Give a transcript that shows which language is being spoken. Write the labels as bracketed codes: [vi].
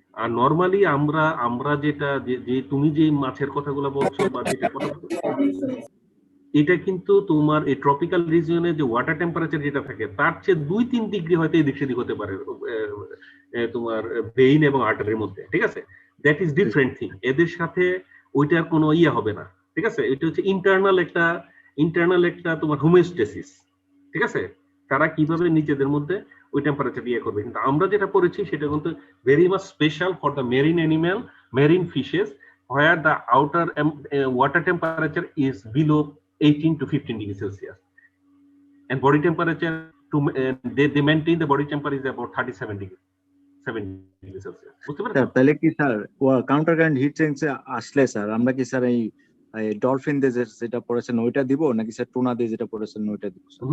[bn] আর normally আমরা আমরা যেটা যে তুমি যে মাছের কথাগুলো বলছো বা যেটা কথা এটা কিন্তু তোমার এই ট্রপিক্যাল রিজিয়নে যে ওয়াটার টেম্পারেচার যেটা থাকে তার চেয়ে 2-3 ডিগ্রি হয়তো এদিক সেদিক হতে পারে তোমার ভেইন এবং আর্টারির মধ্যে। ঠিক আছে, [en] That is different thing. [bn] এদের সাথে ওইটার কোনো ইয়ে হবে না। ঠিক আছে, এটা হচ্ছে ইন্টারনাল একটা তোমার হোমিওস্টেসিস। ঠিক আছে, তারা কিভাবে নিজেদের মধ্যে ওই টেম্পারেচার ইয়ে করবে। কিন্তু আমরা যেটা পড়েছি সেটা কিন্তু [en] Very much special for the marine animal, marine fishes, where the outer water temperature is below 18 to 15 degrees Celsius, and body temperature they maintain the body temperature is about 37 degrees 7 degrees Celsius. [bn] বুঝতে sir পেরেছো? তাহলে কি sir counter current hit চেঞ্জে আসলে sir আমরা কি sir এই dolphin দিয়ে যেটা পড়েছেন ওইটা দিব নাকি স্যার টুনা দিয়ে যেটা পড়েছেন ওইটা দিব স্যার?